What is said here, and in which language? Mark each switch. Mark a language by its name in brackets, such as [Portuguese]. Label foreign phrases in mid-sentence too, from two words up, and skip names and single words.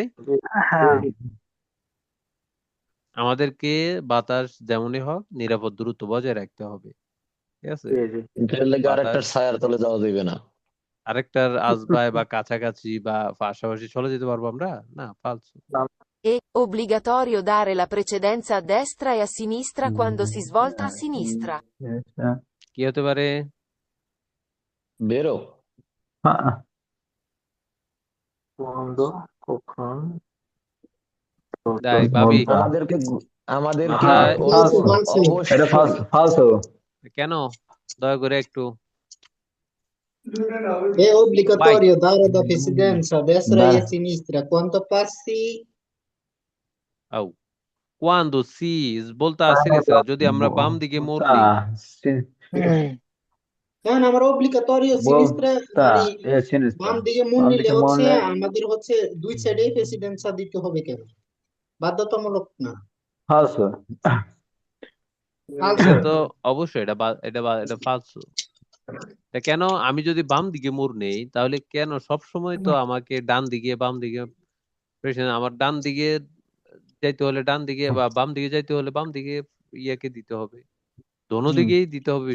[Bangla] হ্যাঁ আমাদেরকে বাতাস যেমনই হোক নিরাপদ দূরত্ব বজায় রাখতে হবে, ঠিক আছে? আরেকটার বাতাস ছায়ার তলে যাওয়া যাবে না। আরেকটার আশপাশ বা কাছাকাছি বা পাশাপাশি চলে যেতে পারবো আমরা না? ফালতু। [Italian] È obbligatorio dare la precedenza a destra e a sinistra quando si svolta a sinistra. [Bangla] কি হতে পারে? বেরো। তাই ভাবি আমাদেরকে আমাদেরকে মাথায় এটা ফালতু। কেন? দয়া করে একটু [Italian] È obbligatorio dare la precedenza a destra e a sinistra quando passi. আউ quando si svolta a sinistra, [Bangla] যদি আমরা বাম দিকে মোড় নেই। কারণ আমার [Italian] obbligatorio sinistra [Bangla] মানে বাম দিকে মোড় নিলে হচ্ছে আমাদের হচ্ছে দুই সাইডে প্রেসিডেন্সা দিতে হবে কেন? বাধ্যতামূলক না। ফালতু। এটা তো অবশ্যই এটা ফালতু। এটা কেন? আমি যদি বাম দিকে মোড় নেই তাহলে কেন সব সময় তো আমাকে ডান দিকে বাম দিকে আমার ডান দিকে যাইতে হলে ডান দিকে বা বাম দিকে যাইতে হলে বাম দিকে ইয়াকে দিতে হবে, দোনো দিকেই দিতে হবে।